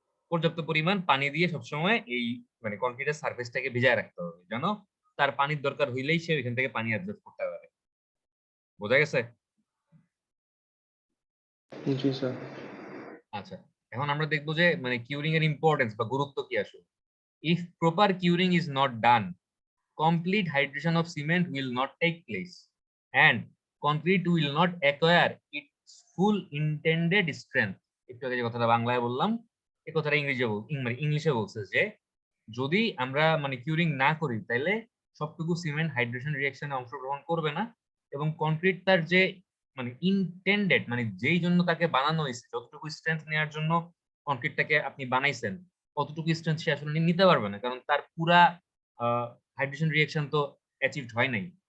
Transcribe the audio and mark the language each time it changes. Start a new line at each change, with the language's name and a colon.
Bangla: পর্যাপ্ত পরিমাণ পানি দিয়ে সবসময় এই মানে কনক্রিটের সারফেসটাকে ভিজায় রাখতে হবে, যেন তার পানির দরকার হইলেই সে ওইখান থেকে পানি অ্যাবজর্ব করতে পারে। বোঝা গেছে? জি স্যার। আচ্ছা, এখন আমরা দেখবো যে মানে কিউরিং এর ইম্পর্টেন্স বা গুরুত্ব কি আসলে।
English: If proper curing is not done, complete hydration of cement will not take place and concrete will not acquire its full intended strength.
Bangla: একটু আগে যে কথাটা বাংলায় বললাম এই কথাটা ইংলিশে বলছে যে যদি আমরা মানে কিউরিং না করি তাহলে সবটুকু সিমেন্ট হাইড্রেশন রিঅ্যাকশনে অংশগ্রহণ করবে না, এবং কনক্রিট তার যে মানে ইনটেন্ডেড মানে যেই জন্য তাকে বানানো হয়েছে, যতটুকু স্ট্রেংথ নেওয়ার জন্য কনক্রিটটাকে আপনি বানাইছেন অতটুকু স্ট্রেংথ সে আসলে নিতে পারবে না, কারণ তার পুরা হাইড্রেশন রিঅ্যাকশন তো অ্যাচিভড হয় নাই।